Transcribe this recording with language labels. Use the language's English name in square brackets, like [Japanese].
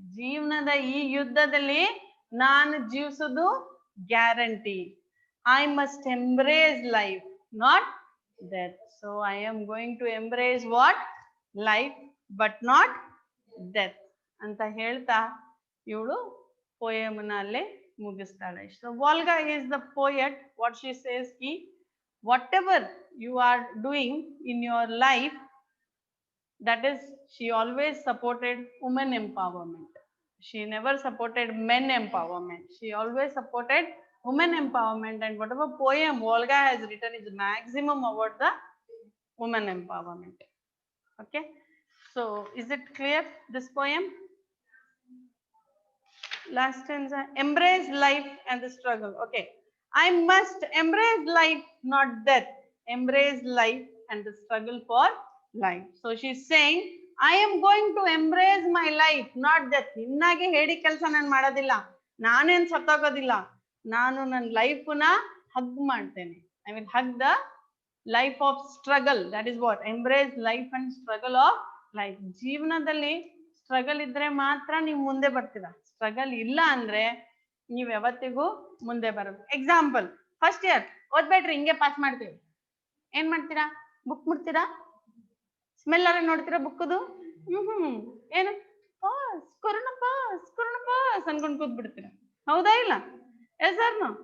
[Kannada] ಜೀವನದ ಈ ಯುದ್ಧದಲ್ಲಿ ನಾನು ಜೀವಿಸೋದು guarantee. [English] I must embrace life, not death. So I am going to embrace what? Life, but not death [Kannada] ಅಂತ ಹೇಳ್ತಾ ಇವಳು poem ಅಲ್ಲೇ ಮುಗಿಸ್ತಾಳೆ. [English] So Volga is the poet. What she says ki whatever you are doing in your life, that is, she always supported women empowerment. She never supported men empowerment. She always supported women empowerment, and whatever poem Volga has written is maximum about the women empowerment. Okay, so is it clear, this poem? Last stanza, embrace life and the struggle. Okay, I must embrace life, not death. Embrace life and the struggle for life. So she's saying, I am going to embrace my life, not death. [Kannada] ನಿನ್ನಾಗೆ ಹೇಳಿ ಕೆಲಸ ನಾನು ಮಾಡೋದಿಲ್ಲ, ನಾನೇನ್ ಸತ್ತೋಗೋದಿಲ್ಲ, ನಾನು ನನ್ನ ಲೈಫ್ನ hug ಮಾಡ್ತೇನೆ. [English] I will hug the life of struggle. That is what embrace life and struggle of life. [Kannada] ಜೀವನದಲ್ಲಿ struggle ಇದ್ರೆ ಮಾತ್ರ ನೀವು ಮುಂದೆ ಬರ್ತೀರಾ. ಸ್ಟ್ರಗಲ್ ಇಲ್ಲ ಅಂದ್ರೆ ನೀವ್ ಯಾವತ್ತಿಗೂ ಮುಂದೆ ಬರೋದು. ಎಕ್ಸಾಂಪಲ್, ಫಸ್ಟ್ ಇಯರ್ ಓದ್ಬೇಡ್ರಿ, ಹಿಂಗೆ ಪಾಸ್ ಮಾಡ್ತೀವಿ. ಏನ್ ಮಾಡ್ತೀರಾ? ಬುಕ್ ಮುಡ್ತೀರಾ, ಸ್ಮೆಲ್ ಅರ ನೋಡ್ತೀರಾ ಬುಕ್ಕದು, ಏನು ಪಾಸ್ ಪಾಸ್ ಅನ್ಕೊಂಡ್ ಕೂತ್ ಬಿಡ್ತೀರಾ. ಹೌದಾ ಇಲ್ಲ? [English] Yes sir.